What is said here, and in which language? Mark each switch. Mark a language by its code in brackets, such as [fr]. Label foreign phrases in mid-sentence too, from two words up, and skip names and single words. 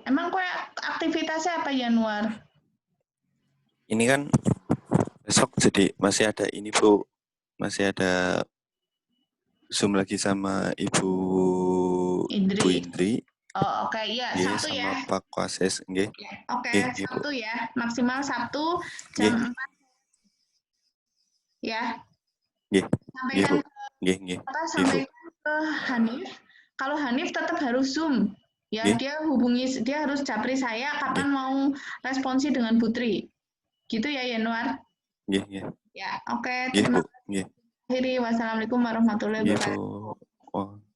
[id] Emang gue aktivitasnya apa Januar? Ini kan besok jadi masih ada ini Bu. Masih ada Zoom lagi sama Ibu Indri. Oh, oke, ya, Nggih, Sabtu sama ya. Pak Wasis, nggih. Ya, oke, [jv] Nggih, nggih, Bu. [id] Sabtu ya. Maksimal Sabtu jam Nggih, 4 ya. [jv] nggih. Nggih, [id] Sampaikan [jv] Bu. Nggih, nggih. Nggih, Bu. [id] sampaikan ke Hanif. Kalau Hanif tetap harus Zoom. Ya, Nggih, dia harus japri saya nggih. kapan mau responsi dengan Putri. Gitu ya, Yanuar. [jv] Nggih, nggih. [id] Ya, oke, Nggih, terima Bu. kasih. Nggih. Akhiri, [ar] والسلام عليكم ورحمة الله [id] Nggih, Bu.